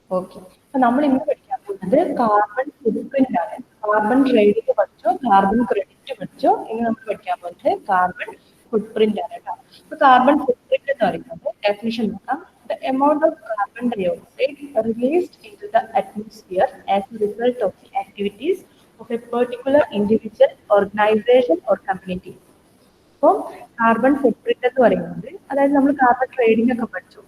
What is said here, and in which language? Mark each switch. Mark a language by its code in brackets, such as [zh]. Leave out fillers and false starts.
[ml] Okay, അപ്പൊ നമ്മൾ ഇന്ന് പഠിക്കാൻ പോകുന്നത് കാർബൺ ഫുട്പ്രിന്റ് ആണ്. കാർബൺ ട്രേഡിംഗ് പഠിച്ചോ, കാർബൺ ക്രെഡിറ്റ് പഠിച്ചോ, ഇനി നമ്മൾ പഠിക്കാൻ പോകുന്നത് കാർബൺ ഫുട്പ്രിന്റ് ആണ് കേട്ടോ. അപ്പൊ കാർബൺ ഫുട്പ്രിന്റ് എന്ന് പറയുന്നത് ഡെഫിനിഷൻ നോക്കാം. [en] The amount of carbon dioxide released into the atmosphere as a result of the activities of a particular individual, organization or community. [ml] അപ്പോൾ കാർബൺ ഫുട്പ്രിന്റ് എന്ന് പറയുന്നത്, അതായത് നമ്മൾ കാർബൺ ട്രേഡിംഗ് ഒക്കെ പഠിച്ചു.